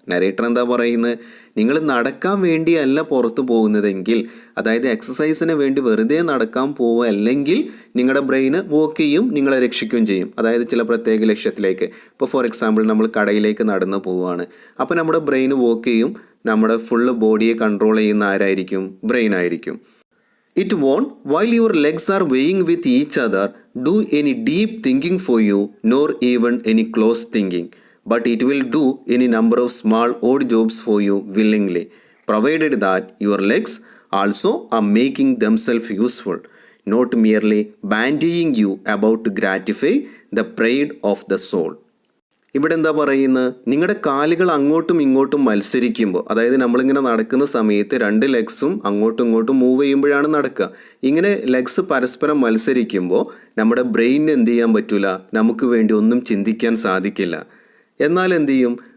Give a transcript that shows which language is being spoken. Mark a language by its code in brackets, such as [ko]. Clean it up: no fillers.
[ml] Narrator എന്താ പറയുന്നത്? നിങ്ങൾ നടക്കാൻ വേണ്ടിയല്ല പുറത്ത് പോകുന്നതെങ്കിൽ, അതായത് എക്സസൈസിന് വേണ്ടി വെറുതെ നടക്കാൻ പോവുക അല്ലെങ്കിൽ നിങ്ങളുടെ ബ്രെയിന് വർക്ക് ചെയ്യും, നിങ്ങളെ രക്ഷിക്കുകയും ചെയ്യും. അതായത് ചില പ്രത്യേക ലക്ഷ്യത്തിലേക്ക്. ഇപ്പോൾ ഫോർ എക്സാമ്പിൾ നമ്മൾ കടയിലേക്ക് നടന്ന് പോവുകയാണ്. അപ്പോൾ നമ്മുടെ ബ്രെയിന് വർക്ക് ചെയ്യും. നമ്മുടെ ഫുള്ള് ബോഡിയെ കൺട്രോൾ ചെയ്യുന്ന ആരായിരിക്കും? ബ്രെയിൻ ആയിരിക്കും. [en] It won't, while your legs are weighing with each other, do any deep thinking for you, nor even any close thinking. But it will do any number of small odd jobs for you willingly, provided that your legs also are making themselves useful, not merely bandying you about to gratify the pride of the soul. [ml] ഇവിടെ എന്താ പറയുന്നത്? നിങ്ങളുടെ കാലുകൾ അങ്ങോട്ടും ഇങ്ങോട്ടും മത്സരിക്കുമ്പോൾ, അതായത് നമ്മളിങ്ങനെ നടക്കുന്ന സമയത്ത് രണ്ട് ലെഗ്സും അങ്ങോട്ടും ഇങ്ങോട്ടും മൂവ് ചെയ്യുമ്പോഴാണ് നടക്കുക. ഇങ്ങനെ ലെഗ്സ് പരസ്പരം മത്സരിക്കുമ്പോൾ നമ്മുടെ ബ്രെയിനിന് എന്ത് ചെയ്യാൻ പറ്റില്ല? നമുക്ക് വേണ്ടി ഒന്നും ചിന്തിക്കാൻ സാധിക്കില്ല. എന്നാൽ എന്ത് ചെയ്യും?